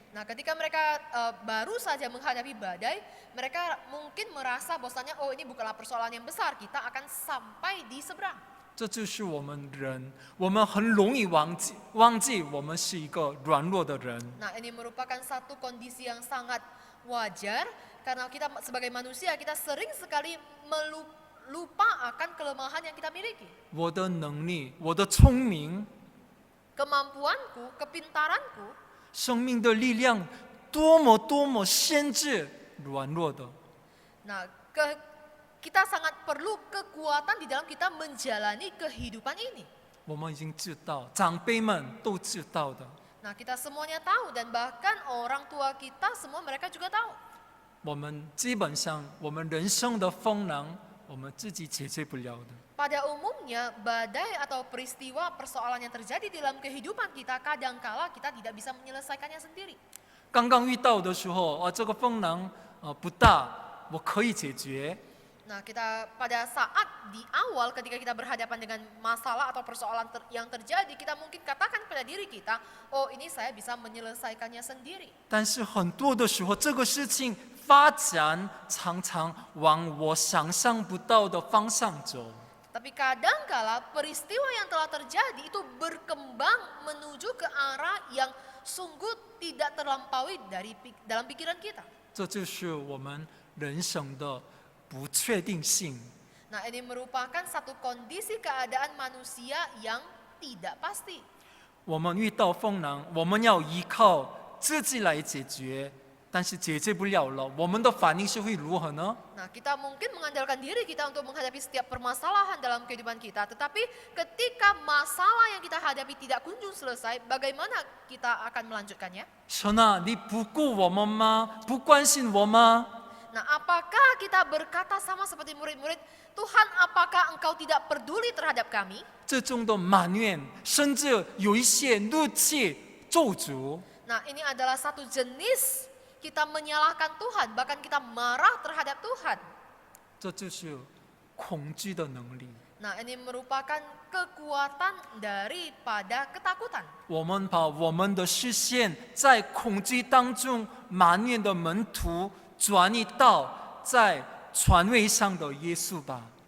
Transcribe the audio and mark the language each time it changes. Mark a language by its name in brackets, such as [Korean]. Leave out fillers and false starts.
[Indonesian] Nah, ketika mereka baru saja menghadapi badai, mereka mungkin merasa bahwasannya oh ini bukanlah persoalan yang besar, kita akan sampai di seberang. [Chinese] 这就是我们人，我们很容易忘记我们是一个软弱的人。 [Indonesian] Nah, ini merupakan satu kondisi yang sangat wajar karena kita sebagai manusia kita sering sekali lupa akan kelemahan yang kita miliki. [Chinese] 我的能力，我的聪明， [Indonesian] Kemampuanku, kepintaranku, [Chinese] 生命的力量，多么限制软弱的。 [Indonesian] nah kita sangat perlu kekuatan di dalam kita menjalani kehidupan ini. [Chinese] 我们已经知道，长辈们都知道的。 [Indonesian] Nah, kita semuanya tahu dan bahkan orang tua kita semua mereka juga tahu. [Chinese] 我们基本上，我们人生的风浪，我们自己解决不了的。 [Indonesian] Pada umumnya, badai atau peristiwa persoalan yang terjadi dalam kehidupan kita, kadangkala kita tidak bisa menyelesaikannya sendiri. [Chinese] 刚刚遇到的时候，这个风浪不大，我可以解决。 [Indonesian] Nah, kita pada saat di awal ketika kita berhadapan dengan masalah atau persoalan yang terjadi, kita mungkin katakan pada diri kita, oh ini saya bisa menyelesaikannya sendiri. [Chinese] 但是很多的时候，这个事情发展常常往我想象不到的方向走。 [Indonesian] Tapi kadangkala peristiwa yang telah terjadi itu berkembang menuju ke arah yang sungguh tidak terlampaui dalam pikiran kita. [Chinese] 这就是我们人生的不确定性。 [Indonesian] Nah, ini merupakan satu kondisi keadaan manusia yang tidak pasti. [Chinese] 我们遇到风浪，我们要依靠自己来解决，但是解决不了了，我们的反应是会如何呢？ [Indonesian] Nah, kita mungkin mengandalkan diri kita untuk menghadapi setiap permasalahan dalam kehidupan kita. Tetapi ketika masalah yang kita hadapi tidak kunjung selesai, bagaimana kita akan melanjutkannya? [Chinese] 神啊，你不顾我们吗？不关心我吗？ [Indonesian] Nah, apakah kita berkata sama seperti murid-murid, Tuhan, apakah engkau tidak peduli terhadap kami? [Chinese] 这种的埋怨，甚至有一些怒气、咒诅。 [Indonesian] Nah, ini adalah satu jenis kita menyalahkan Tuhan, bahkan kita marah terhadap Tuhan. [Chinese] 这就是恐惧的能力。 [Indonesian] Nah, ini merupakan kekuatan daripada ketakutan. [Chinese] 我们把我们的视线在恐惧当中埋怨的门徒转移到在船位上的耶稣吧。